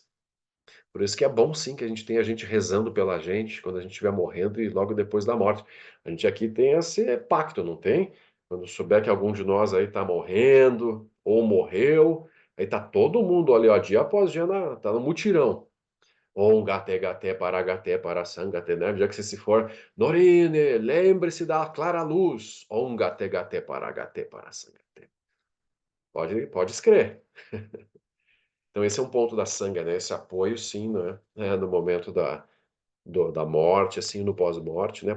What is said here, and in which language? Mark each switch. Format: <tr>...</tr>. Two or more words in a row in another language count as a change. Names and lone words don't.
<pt>Por isso que é bom sim que a gente tenha gente rezando pela gente quando a gente estiver morrendo e logo depois da morte. A gente aqui tem esse pacto, não tem? Quando souber que algum de nós aí está morrendo ou morreu, aí tá todo mundo ali, ó, dia após dia, tá no mutirão.</pt> <sa>Om gate gate para sangate, né?</sa> <pt>Já que você se for, Norine, lembre-se da clara luz.</pt> <sa>Om gate para sangate.</sa> <pt>Pode escrever. Então esse é um ponto da sanga, né? Esse apoio, sim, né? No momento da morte, assim, no pós-morte, né?</pt>